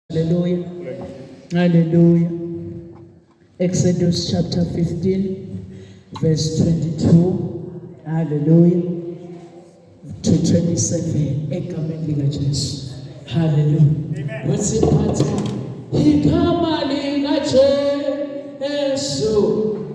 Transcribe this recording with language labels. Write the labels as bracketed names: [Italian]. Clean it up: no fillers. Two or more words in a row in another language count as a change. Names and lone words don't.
[English] Hallelujah. Hallelujah. Exodus chapter 15, verse 22. Hallelujah. To 27. [Zulu] Egameni lika Jesu. [English] Hallelujah. What's it part? [Zulu] Igama lika Jesu.